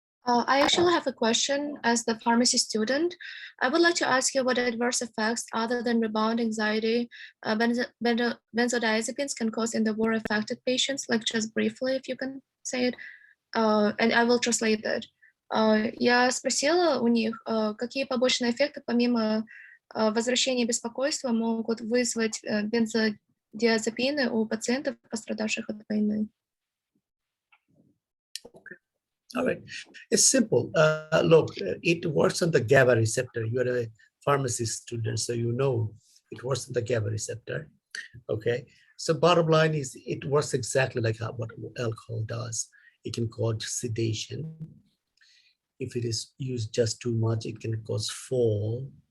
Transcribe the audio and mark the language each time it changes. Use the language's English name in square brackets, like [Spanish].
[English] I actually have a question as the pharmacy student. I would like to ask you what adverse effects other than rebound anxiety benzodiazepines can cause in the war affected patients, like just briefly, if you can say it, and I will translate that. [Russian] Я спросила у них, какие побочные эффекты помимо возвращения беспокойства могут вызвать бензодиазепины у пациентов, пострадавших от войны. [English] All right, it's simple. Look, it works on the GABA receptor. You're a pharmacy student, so you know it works on the GABA receptor. Okay, so bottom line is it works exactly like what alcohol does. It can cause sedation. If it is used just too much, it can cause fall.